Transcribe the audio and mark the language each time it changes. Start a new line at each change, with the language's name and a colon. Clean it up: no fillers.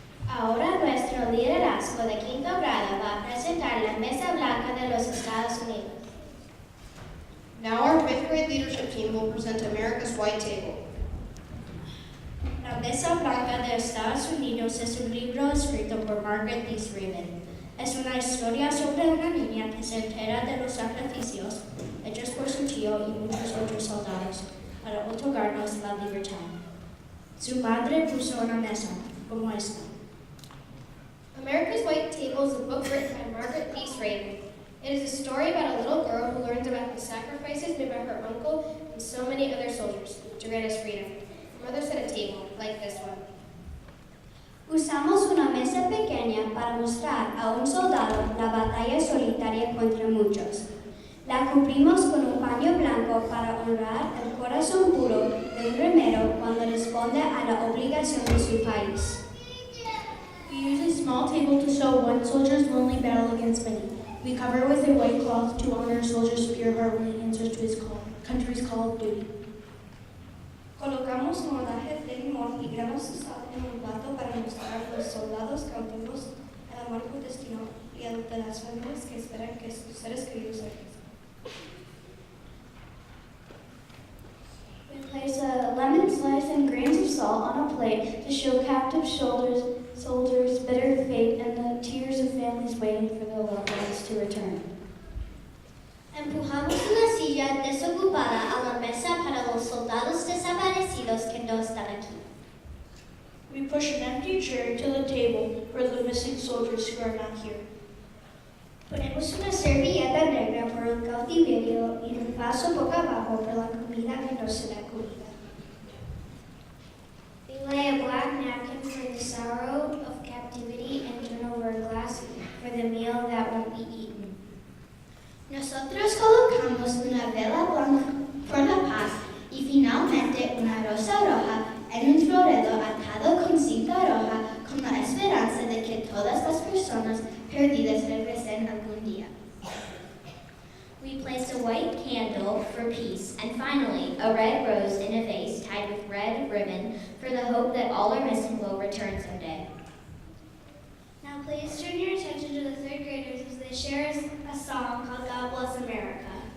Spanish: Ahora nuestro liderazgo de quinto grado va a a presentar la Mesa Blanca de los Estados Unidos.
English: Now our 5th grade leadership team will present America's White Table.
Spanish: La Mesa Blanca de Estados Unidos es un libro escrito por Margaret Lees Raymond. Es una historia sobre una niña que se entera de los sacrificios hechos por su tío y muchos otros soldados para otorgarnos la libertad. Su madre puso una mesa como esta.
English: America's White Table is a book written by Margaret Lees Raymond. It is a story about a little girl who learns about the sacrifices made by her uncle and so many other soldiers to grant us freedom. Her mother set a table, like this one.
Spanish: Usamos una mesa pequeña para mostrar a un soldado la batalla solitaria contra muchos. La cubrimos con un paño blanco para honrar el corazón puro de un remero cuando responde a la obligación de su país.
English: We use a small table to show one soldier's lonely battle against many. We cover it with a white cloth to honor a soldier's pure-heart when he answers to his country's call of duty.
Spanish: Colocamos rodajas de limón y gramos de sal en un plato para mostrar a los soldados cautivos el amargo destino y el de las familias que esperan que sus seres queridos regresen.
English: We place a lemon slice and grains of salt on a plate to show captive soldiers' bitter fate and the tears of families waiting for their loved ones to return.
Spanish: Empujamos una silla desocupada a la mesa para los soldados desaparecidos que no están aquí.
English: We push an empty chair to the table for the missing soldiers who are not here.
Spanish: Ponemos una servilleta negra por el cautiverio y un vaso boca abajo por la comida que no será comida.
English: We lay a black napkin for the sorrow of captivity and turn over a glass for the meal that won't be eaten.
Spanish: Nosotros colocamos una vela blanca por la paz y finalmente una rosa roja en un florero atado con cinta roja con la esperanza de que todas las personas perdidas regresen algún día.
English: We placed a white candle for peace and finally a red rose in a vase tied with red ribbon for the hope that all our missing will return someday. Now please turn your attention to the 3rd graders as they share a song called God Bless America.